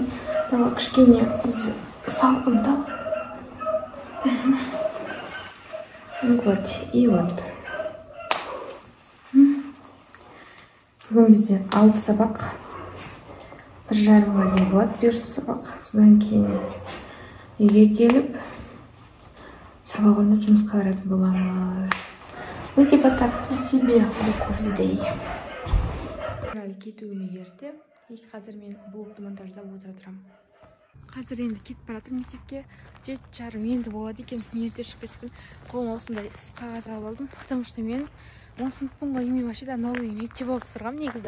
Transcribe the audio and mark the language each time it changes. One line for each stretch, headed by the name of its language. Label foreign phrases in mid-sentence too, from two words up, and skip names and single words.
Kazakh: Дала кішкене салқында.
Russian: Вот, и вот.
Kazakh: Бүгін бізде 6 сабақ. 1:30-ға дейін болады 5 сабақ. Содан кейін үйге келіп сабақ орнына жұмысқа баратын боламыз.
Russian: Ну, типа так, при себе
English: book of the day.
Kazakh: Әлі кетуіме ерте. Қазір мен блогты монтаждап отырамын. Қазір енді кетіп баратырмын мектепке. 7:30 енді болады екен. Ерте шығып кеттім. Қолыма осындай іс қағаз алып алдым.
Russian: Потому что
Kazakh: мен 10 сыныппын ғой, мен
Russian: вообще новый
Kazakh: мектеп оқып тұрғанмын негізі.